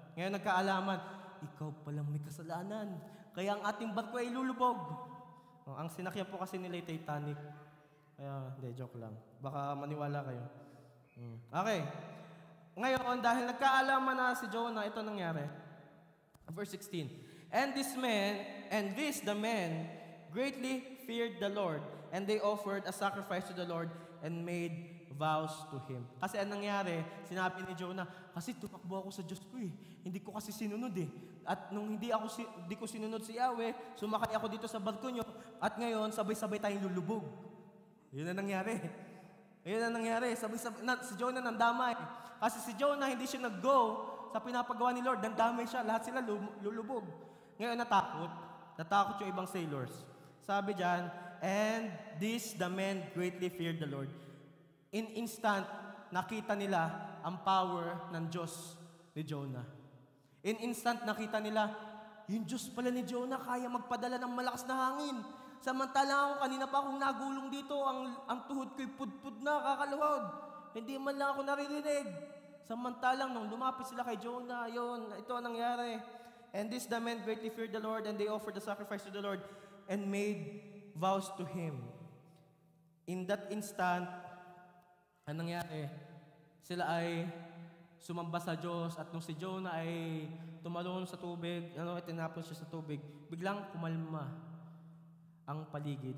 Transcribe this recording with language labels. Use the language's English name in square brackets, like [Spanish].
[Filipino] Ngayon nagkaalaman, ikaw palang may kasalanan. Kaya ang ating barko ay lulubog. O, ang sinakyan po kasi nila ay Titanic. Kaya, hindi, joke lang. Baka maniwala kayo. Okay. Ngayon, dahil nagkaalaman na si Jonah, ito nangyari. Verse 16. [English] And the men, greatly feared the Lord, and they offered a sacrifice to the Lord and made vows to Him. [Filipino] Kasi anong nangyari, sinabi ni Jonah, kasi tumakbo ako sa Diyos ko eh. Hindi ko kasi sinunod eh. At nung hindi ko sinunod si Yahweh, sumakay ako dito sa barko nyo, at ngayon, sabay-sabay tayong lulubog. Yun ang nangyari. Ayun ang nangyari. Si Jonah nandamay. Kasi si Jonah, hindi siya nag-go sa pinapagawa ni Lord. Nandamay siya. Lahat sila lulubog. Ngayon natakot. Natakot yung ibang sailors. Sabi diyan, [English] and the men greatly feared the Lord. In instant, [Filipino] nakita nila ang power ng Diyos ni Jonah. [English] In instant, [Filipino] nakita nila, yung Diyos pala ni Jonah kaya magpadala ng malakas na hangin. Samantalang ako, kanina pa akong nagulong dito, ang tuhod ko'y pudpud na, kakaluhod. Hindi man lang ako naririnig. Samantalang nung lumapit sila kay Jonah, ito ang nangyari. [English] And the men greatly feared the Lord, and they offered the sacrifice to the Lord, and made vows to Him. In that instant, [Filipino] ang nangyari, sila ay sumamba sa Diyos, at nung si Jonah ay tumalon sa tubig, itinapon siya sa tubig, biglang kumalma ang paligid.